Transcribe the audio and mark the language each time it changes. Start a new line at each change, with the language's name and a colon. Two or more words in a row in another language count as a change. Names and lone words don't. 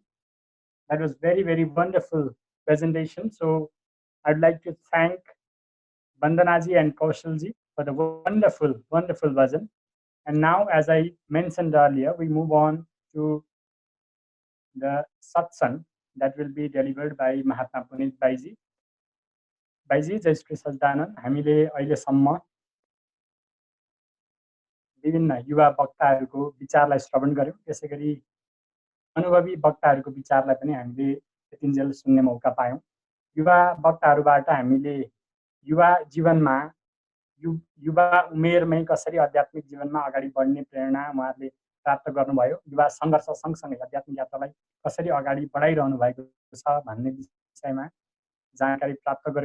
English: That was very, very wonderful presentation. So I'd like to thank Bandanaji and Kaushalji for the wonderful, wonderful version. And now, as I mentioned earlier, we move on to the satsang that will be delivered by Mahatma Punit Baiji.
Nepali: Baiji, जय श्री सच्चिदानन्द, हामीले अहिलेसम्म विभिन्न युवा वक्ताहरूको विचारलाई श्रवण गर्यौँ। त्यसै गरी अनुभवी वक्ताहरूको विचारलाई पनि हामीले यतिन्जेल सुन्ने मौका पायौँ। युवा वक्ताहरूबाट हामीले युवा जीवनमा युवा उमेरमै कसरी आध्यात्मिक जीवनमा अगाडि बढ्ने प्रेरणा उहाँहरूले प्राप्त गर्नुभयो, युवा सङ्घर्ष सँगसँगै आध्यात्मिक यात्रालाई कसरी अगाडि बढाइरहनु भएको छ भन्ने विषयमा जानकारी प्राप्त गर्यौँ।